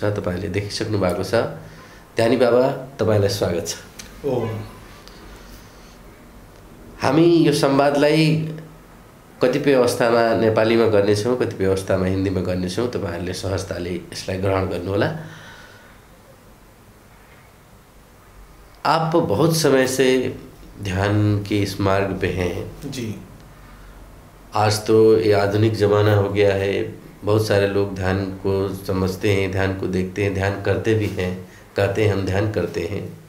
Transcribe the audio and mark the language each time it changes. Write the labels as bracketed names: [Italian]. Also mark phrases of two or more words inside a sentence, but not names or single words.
[Nepali] तपाईले देखिसक्नु भएको छ। ध्यानी बाबा, तपाईलाई स्वागत छ। ओम। हामी यो संवादलाई कतिपय अवस्थामा नेपालीमा गर्नेछौँ, कतिपय अवस्थामा हिन्दीमा गर्नेछौँ। तपाईहरुले सहजताले यसलाई ग्रहण गर्नुहोला। [Hindi] आप बहुत समय से ध्यान के इस मार्ग पे हैं जी। आज तो ये आधुनिक ज़माना हो गया है। बहुत सारे लोग ध्यान को समझते हैं, ध्यान को देखते हैं, ध्यान करते भी हैं, कहते हैं हम ध्यान करते हैं।